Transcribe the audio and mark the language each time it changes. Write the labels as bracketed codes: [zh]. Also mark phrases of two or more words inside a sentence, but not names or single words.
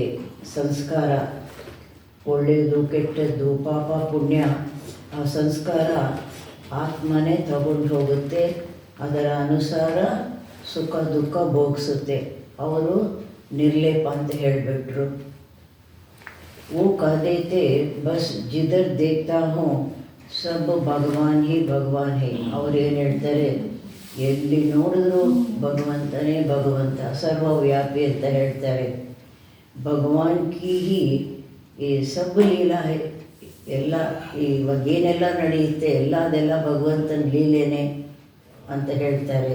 [kn] ಸಂಸ್ಕಾರ ಒಳ್ಳೆಯದು ಕೆಟ್ಟದ್ದು ಪಾಪ ಪುಣ್ಯ, ಆ ಸಂಸ್ಕಾರ ಆತ್ಮನೇ ತಗೊಂಡು ಹೋಗುತ್ತೆ. ಅದರ ಅನುಸಾರ ಸುಖ ದುಃಖ ಭೋಗಿಸುತ್ತೆ. ಅವರು ನಿರ್ಲೇಪ ಅಂತ ಹೇಳಿಬಿಟ್ರು. [hi] वो कह देते बस जिधर देखता हूँ सब भगवान ही भगवान है. [kn] ಅವ್ರು ಏನು ಹೇಳ್ತಾರೆ? ಎಲ್ಲಿ ನೋಡಿದ್ರು ಭಗವಂತನೇ ಭಗವಂತ, ಸರ್ವವ್ಯಾಪಿ ಅಂತ ಹೇಳ್ತಾರೆ. [hi] भगवान की ही ये सब लीला है. [kn] ಎಲ್ಲ ಇವಾಗ ಏನೆಲ್ಲ ನಡೆಯುತ್ತೆ ಎಲ್ಲ ಅದೆಲ್ಲ ಭಗವಂತನ ಲೀಲೆನೇ ಅಂತ ಹೇಳ್ತಾರೆ.